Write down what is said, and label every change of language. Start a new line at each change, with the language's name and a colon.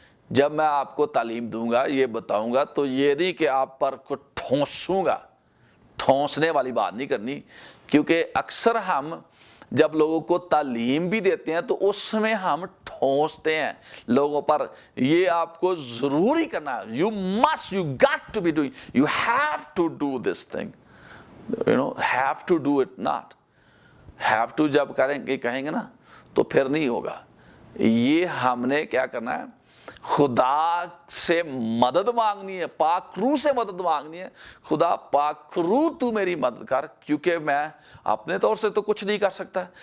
Urdu: جب میں آپ کو تعلیم دوں گا، یہ بتاؤں گا، تو یہ نہیں کہ آپ پر کچھ ٹھونسوں گا. ٹھونسنے والی بات نہیں کرنی، کیونکہ اکثر ہم جب لوگوں کو تعلیم بھی دیتے ہیں تو اس میں ہم ٹھونستے ہیں لوگوں پر. یہ آپ کو ضروری کرنا ہے.
English: you got to be doing, you have to do this thing, have to do it, not have to.
Urdu: جب کہیں گے نا تو پھر نہیں ہوگا. یہ ہم نے کیا کرنا ہے، خدا سے مدد مانگنی ہے، پاک روح سے مدد مانگنی ہے. خدا پاک روح تو میری مدد کر، کیونکہ میں اپنے طور سے تو کچھ نہیں کر سکتا.